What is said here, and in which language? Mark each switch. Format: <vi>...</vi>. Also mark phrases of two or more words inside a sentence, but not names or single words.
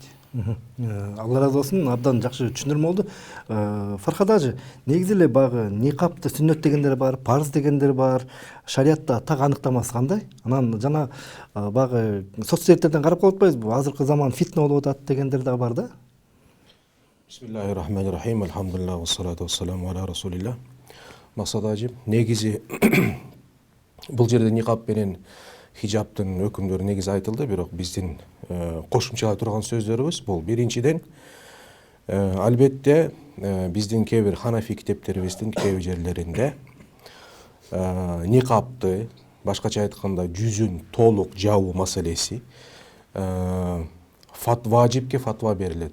<ky>Алла разы болсун, абдан жакшы түшүндүрмө болду. Фархад ажы, негизи эле багы никапты сүннөт дегендер бар, парз дегендер бар, шариятта так аныктамасы кандай? Анан жана багы соцсеттерден карап калып атпайбызбы? Азыркы заман фитна болуп атат дегендер дагы бар да.</ky> <ar>بسم الله الرحمن الرحيم. الحمد لله، والصلاة والسلام على رسول الله.</ar> <ky>Максат ажы, негизи бул жерде никап менен хижабтын өкүмдөрү негизи айтылды, бирок биздин кошумчалай турган сөздөрүбүз бул биринчиден албетте биздин кээ бир Ханафи китептерибиздин кээ бир жерлеринде никапты, башкача айтканда жүзүн толук жабуу маселеси важипке фатва берилет.</ky>